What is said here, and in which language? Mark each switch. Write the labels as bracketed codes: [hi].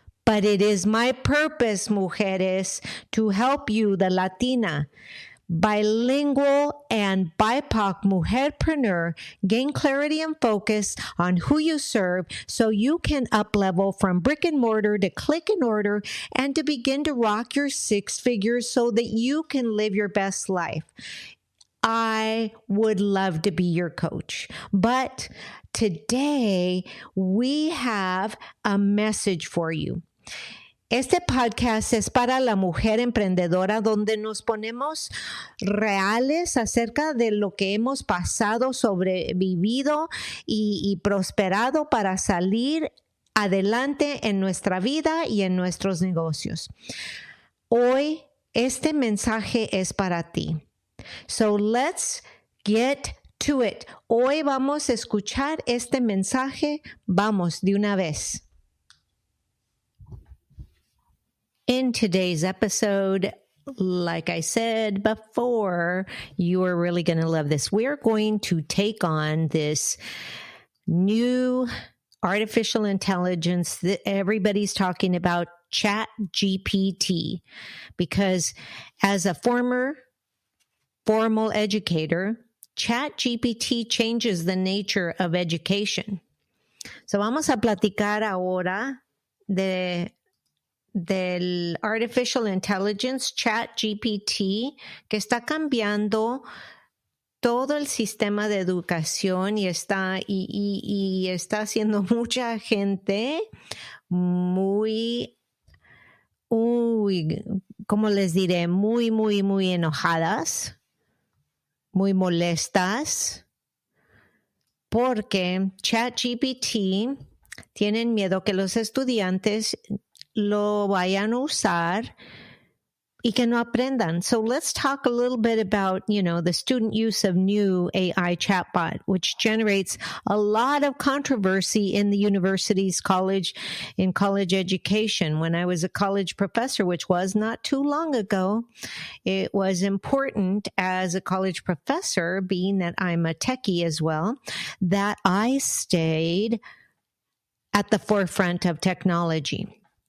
[en] But it is my purpose, mujeres, to help you, the Latina, bilingual, and BIPOC mujerpreneur, gain clarity and focus on who you serve so you can up-level from brick and mortar to click and order and to begin to rock your six figures so that you can live your best life. I would love to be your coach, but today we have a message for you. [es] Este podcast es para la mujer emprendedora donde nos ponemos reales acerca de lo que hemos pasado, sobrevivido y prosperado para salir adelante en nuestra vida y en nuestros negocios. Hoy este mensaje es para ti. [en] So let's get to it. [es] Hoy vamos a escuchar este mensaje. Vamos de una vez. [en] In today's episode, like I said before, you are really going to love this. We're going to take on this new artificial intelligence that everybody's talking about, ChatGPT, because as a formal educator, ChatGPT changes the nature of education. [es] So vamos a platicar ahora del artificial intelligence, ChatGPT, que está cambiando todo el sistema de educación y está haciendo mucha gente muy, ¿cómo les diré? Muy enojadas, muy molestas, porque ChatGPT tienen miedo que los estudiantes lo vayan a usar y que no aprendan. [en] So let's talk a little bit about, the student use of new AI chatbot, which generates a lot of controversy in the university's college education. When I was a college professor, which was not too long ago, it was important as a college professor, being that I'm a techie as well, that I stayed at the forefront of technology.